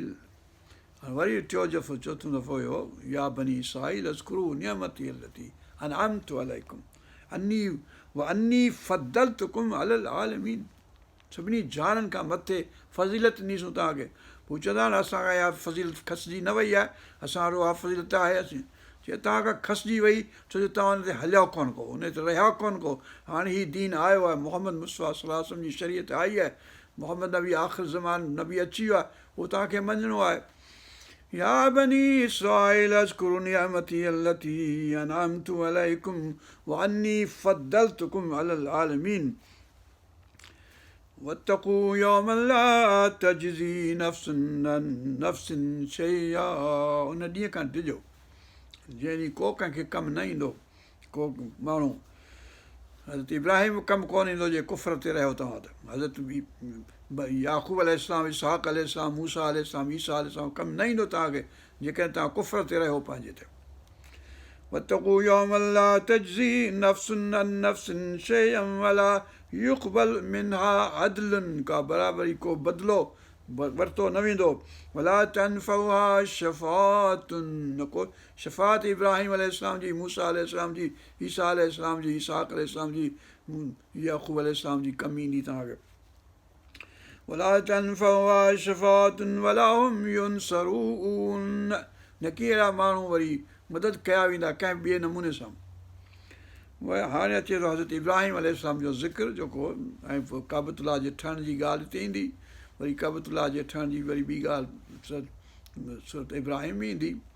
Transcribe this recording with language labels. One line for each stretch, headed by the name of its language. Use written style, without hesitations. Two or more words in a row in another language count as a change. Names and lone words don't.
Sindhi: वरी टियों दफ़ो चोथों दफ़ो हुयो
Arabic: يا بني إسرائيل اذكروا نعمتي التي أنعمت عليكم أني وأني فضلتكم على العالمين.
Sindhi: सभिनी जाननि खां मथे फज़ीलत ॾींदुसि तव्हांखे। पोइ चवंदा आहिनि असांखां इहा फज़ीलत खसिजी न वई आहे, असां वटि उहा फज़ीलत आहे। असीं चए तव्हां खां खसिजी वई छो जो तव्हां हुन ते हलिया कोन्ह को, हुन ते रहिया कोन्ह को। हाणे हीउ दीन आयो आहे, मोहम्मद मुस्तफ़ा
Arabic: صلى الله عليه وسلم
Sindhi: जी शरीयत आई आहे, मोहम्मद नबी आख़िर ज़मान नबी अची वियो आहे, उहो तव्हांखे मञिणो आहे।
Arabic: يا بني إسرائيل اذكروا نعمتي التي أنعمت عليكم وأني فضلتكم على العالمين واتقوا يوما لا تجزي نفس عن نفس شيئا.
Sindhi: उन ॾींहं खां ॾिजो जंहिं ॾींहुं को कंहिंखे कमु न ईंदो, को माण्हू हज़रत इब्राहिम कमु कोन ईंदो जे कुफ़र ते रहियो तव्हां त। हज़रत याक़ूब अलैहिस्सलाम, इसहाक़ अलैहिस्सलाम, मूसा अलैहिस्सलाम, ईसा अलैहिस्सलाम कमु न ईंदो तव्हांखे जेकॾहिं तव्हां कुफ़र ते रहियो पंहिंजे ते।
Arabic: واتقوا يوما لا تجزي نفس عن نفس شيئا ولا يقبل منها عدل,
Sindhi: का बराबरी को बदिलो वरितो न वेंदो।
Arabic: ولا تنفعها شفاعة,
Sindhi: न को शफ़ाअत इब्राहिम अलैहिस्सलाम जी, मूसा अलैहिस्सलाम जी, ईसा अलैहिस्सलाम जी, इसहाक़ अलैहिस्सलाम जी, याक़ूब अलैहिस्सलाम जी कमु ईंदी तव्हांखे।
Arabic: ولا تنفعها شفاعة ولا هم ينصرون,
Sindhi: न की अहिड़ा माण्हू वरी मदद कया वेंदा कंहिं ॿिए नमूने सां। हाणे अचे थो हज़रत इब्राहिम अलैहिस्सलाम जो ज़िक्र जेको, ऐं पोइ काबतुल्लाह जे ठहण जी ॻाल्हि हिते ईंदी, वरी काबतुल्लाह जे ठहण जी वरी ॿी ॻाल्हि सूरत इब्राहिम में ईंदी।